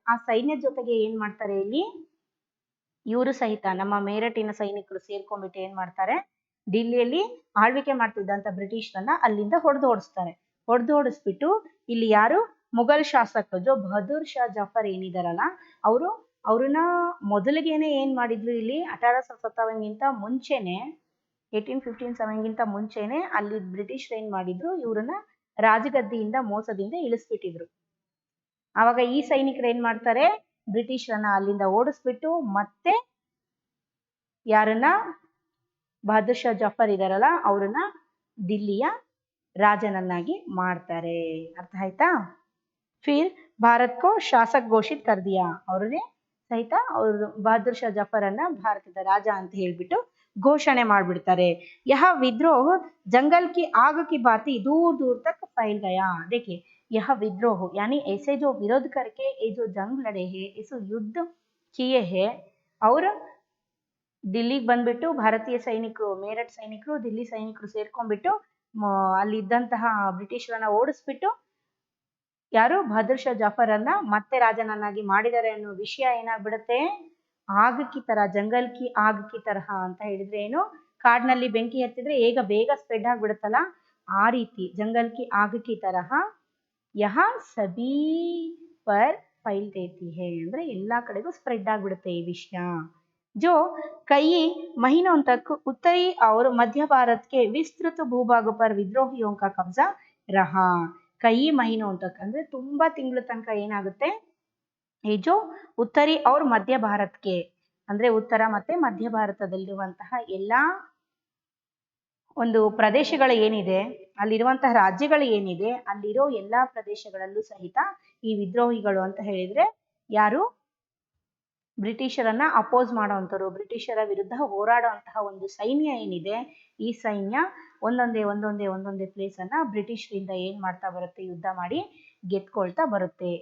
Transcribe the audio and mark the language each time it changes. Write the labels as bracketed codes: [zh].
[kn] ಆ ಸೈನ್ಯದ ಜೊತೆಗೆ ಏನ್ ಮಾಡ್ತಾರೆ, ಇಲ್ಲಿ ಇವರು ಸಹಿತ ನಮ್ಮ ಮೇರಠಿನ ಸೈನಿಕರು ಸೇರ್ಕೊಂಡ್ಬಿಟ್ಟು ಏನ್ ಮಾಡ್ತಾರೆ, ದಿಲ್ಲಿಯಲ್ಲಿ ಆಳ್ವಿಕೆ ಮಾಡ್ತಿದ್ದಂತ ಬ್ರಿಟಿಷರನ್ನ ಅಲ್ಲಿಂದ ಹೊಡೆದು ಓಡಿಸ್ಬಿಟ್ಟು ಇಲ್ಲಿ ಯಾರು ಮುಘಲ್ ಶಾಸಕ ಜೋ ಬಹದ್ದೂರ್ ಶಾ ಜಫರ್ ಏನಿದಾರಲ್ಲ, ಅವ್ರನ್ನ ಮೊದಲಿಗೆನೆ ಏನ್ ಮಾಡಿದ್ರು, ಇಲ್ಲಿ 1857ಗಿಂತ ಮುಂಚೆನೆ 1857ಗಿಂತ ಮುಂಚೆನೆ ಅಲ್ಲಿ ಬ್ರಿಟಿಷರು ಏನ್ ಮಾಡಿದ್ರು, ಇವ್ರನ್ನ ರಾಜಗದ್ದಿಯಿಂದ ಮೋಸದಿಂದ ಇಳಿಸ್ಬಿಟ್ಟಿದ್ರು. ಆವಾಗ ಈ ಸೈನಿಕರು ಏನ್ ಮಾಡ್ತಾರೆ, ಬ್ರಿಟಿಷರನ್ನ ಅಲ್ಲಿಂದ ಓಡಿಸ್ಬಿಟ್ಟು ಮತ್ತೆ ಯಾರನ್ನ, ಬಹದ್ದೂರ್ ಶಾ ಜಫರ್ ಇದಾರಲ್ಲ ಅವ್ರನ್ನ ದಿಲ್ಲಿಯ ರಾಜನನ್ನಾಗಿ ಮಾಡ್ತಾರೆ. ಅರ್ಥ ಆಯ್ತಾ? [hi] फिर भारत को शासक घोषित कर दिया. [kn] ಅವ್ರನ್ನೇ ಸಹಿತ ಅವರು ಬಹದ್ದೂರ್ ಶಾ ಜಫರ್ ಅನ್ನ ಭಾರತದ ರಾಜ ಅಂತ ಹೇಳ್ಬಿಟ್ಟು घोषणे ಮಾಡ್ಬಿಡ್ತಾರೆ. [hi] यह विद्रोह जंगल की आग की भांति दूर दूर तक फैल गया. देखिए यह विद्रोह यानी ऐसे जो विरोध करके ये जो जंग लड़े हैं, इस युद्ध किए हैं, और [kn] ದಿಲ್ಲಿಗೆ ಬಂದ್ಬಿಟ್ಟು ಭಾರತೀಯ ಸೈನಿಕರು, ಮೇರಠ್ ಸೈನಿಕರು, ದಿಲ್ಲಿ ಸೈನಿಕರು ಸೇರ್ಕೊಂಡ್ಬಿಟ್ಟು ಅಲ್ಲಿದ್ದಂತಹ ಬ್ರಿಟಿಷರನ್ನ ಓಡಿಸ್ಬಿಟ್ಟು ಯಾರು ಬಹದ್ದೂರ್ ಶಾ ಜಾಫರನ್ನ ಮತ್ತೆ ರಾಜನನ್ನಾಗಿ ಮಾಡಿದ್ದಾರೆ ಅನ್ನೋ ವಿಷಯ ಏನಾಗ್ಬಿಡುತ್ತೆ, [hi] ಆಗ್ ಕಿ ತರ, ಜಂಗಲ್ ಕಿ ಆಗ್ ಕಿ ತರಹ [kn] ಅಂತ ಹೇಳಿದ್ರೆ ಏನು, ಕಾಡಿನಲ್ಲಿ ಬೆಂಕಿ ಹತ್ತಿದ್ರೆ ಬೇಗ ಸ್ಪ್ರೆಡ್ ಆಗ್ಬಿಡುತ್ತಲ್ಲ, ಆ ರೀತಿ [hi] ಜಂಗಲ್ ಕಿ ಆಗ್ ಕಿ ತರಹ ಯಹ ಸಬೀ ಪರ್ ಫೈಲ್ ದೇತಿ ಹೈ [kn] ಅಂದ್ರೆ ಎಲ್ಲಾ ಕಡೆಗೂ ಸ್ಪ್ರೆಡ್ ಆಗ್ಬಿಡುತ್ತೆ ಈ ವಿಷಯ. [hi] जो कई महीनों तक उत्तरी और मध्य भारत के विस्तृत भूभाग पर विद्रोहियों का कब्जा रहा. कई महीनों तक [kn] ಅಂದ್ರೆ ತುಂಬಾ ತಿಂಗಳ ತನಕ ಏನಾಗುತ್ತೆ, ಈ ಜೋ ಉತ್ತರಿ [hi] और [kn] ಮಧ್ಯ ಭಾರತಕ್ಕೆ ಅಂದ್ರೆ ಉತ್ತರ ಮತ್ತೆ ಮಧ್ಯ ಭಾರತದಲ್ಲಿರುವಂತಹ ಎಲ್ಲಾ ಒಂದು ಪ್ರದೇಶಗಳು ಏನಿದೆ, ಅಲ್ಲಿರುವಂತಹ ರಾಜ್ಯಗಳು ಏನಿದೆ, ಅಲ್ಲಿರೋ ಎಲ್ಲಾ ಪ್ರದೇಶಗಳಲ್ಲೂ ಸಹಿತ ಈ ವಿದ್ರೋಹಿಗಳು ಅಂತ ಹೇಳಿದ್ರೆ ಯಾರು, ಬ್ರಿಟಿಷರನ್ನ ಅಪೋಸ್ ಮಾಡೋವಂಥವ್ರು, ಬ್ರಿಟಿಷರ ವಿರುದ್ಧ ಹೋರಾಡುವಂತಹ ಒಂದು ಸೈನ್ಯ ಏನಿದೆ, ಈ ಸೈನ್ಯ ಒಂದೊಂದೇ ಪ್ಲೇಸ್ ಅನ್ನ ಬ್ರಿಟಿಷರಿಂದ ಏನ್ ಮಾಡ್ತಾ ಬರುತ್ತೆ, ಯುದ್ಧ ಮಾಡಿ ಗೆದ್ಕೊಳ್ತಾ ಬರುತ್ತೆ.